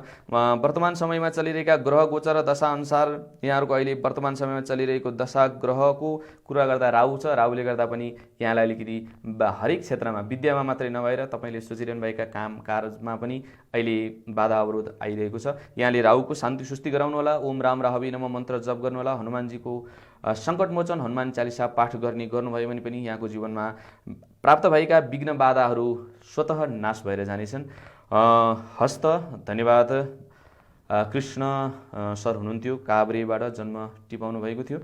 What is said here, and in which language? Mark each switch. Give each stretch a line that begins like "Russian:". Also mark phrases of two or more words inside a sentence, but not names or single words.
Nepali: वर्तमान समयमा चलिरहेका ग्रह गोचर र दशा अनुसार यहाँहरूको अहिले वर्तमान समयमा चलिरहेको दशा ग्रहको कुरा गर्दा राहु छ। राहुले गर्दा पनि यहाँलाई अलिकति हरेक क्षेत्रमा, विद्यामा मात्रै नभएर तपाईँले सोचिरहनु भएका काम कारजमा पनि अहिले बाधा अवरोध आइरहेको छ। यहाँले राहुको शान्ति सुस्ति गराउनु होला।
Sanskrit: ओम राम राहवे नमः
Nepali: मन्त्र जप गर्नु होला। हनुमानजीको सङ्कट मोचन हनुमान चालिसा पाठ गर्नुभयो भने पनि यहाँको जीवनमा प्राप्त भएका विघ्न बाधाहरू स्वतः नाश भएर जानेछन्। हस्त धन्यवाद। कृष्ण सर हुनुहुन्थ्यो, काभ्रेबाट जन्म टिपाउनु भएको थियो।